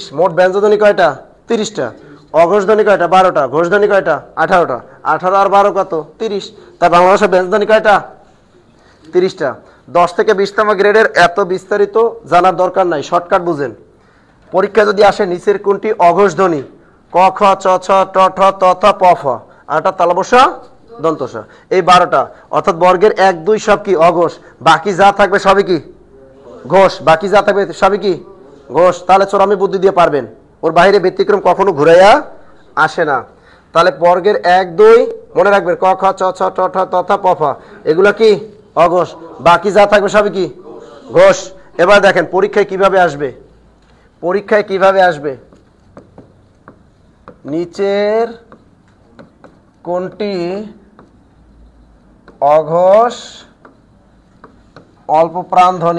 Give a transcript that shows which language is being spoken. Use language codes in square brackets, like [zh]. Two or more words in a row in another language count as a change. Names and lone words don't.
[bn] মোট ব্যঞ্জনধ্বনি কয়টা? 30টা। অঘোষ ধ্বনি কয়টা? 12টা। ঘোষ ধ্বনি কয়টা? 18টা। 18 আর 12 কত? 30। তা বাংলা ভাষায় ব্যঞ্জনধ্বনি কয়টা? 30টা। 10 থেকে 20তম গ্রেডের এত বিস্তারিত জানার দরকার নাই, শর্টকাট বুঝেন। পরীক্ষা যদি আসে নিচের কোনটি অঘোষ ধ্বনি? ক খ চ ছ ট ঠ ত থ প ফ, আর একটা তালব্য দন্তস। এই 12টা, অর্থাৎ বর্গের 1 2 সব কি অঘোষ, বাকি যা থাকবে সবই কি ঘোষ। বাকি যা থাকবে সবই কি ঘোষ। তাহলে চোরামি বুদ্ধি দিয়ে পারবেন, ওর বাইরে ব্যতিক্রম কখনো ঘুরাইয়া আসে না। তাহলে বর্গের 1 2 মনে রাখবেন, ক খ চ ছ ট ঠ ত থ প ফ এগুলো কি অঘোষ, বাকি যা থাকবে সবই কি ঘোষ। এবার দেখেন পরীক্ষায় কিভাবে আসবে। পরীক্ষায় কিভাবে আসবে? নিচের কোনটি অঘোষ অল্প প্রাণ ধ্বনি?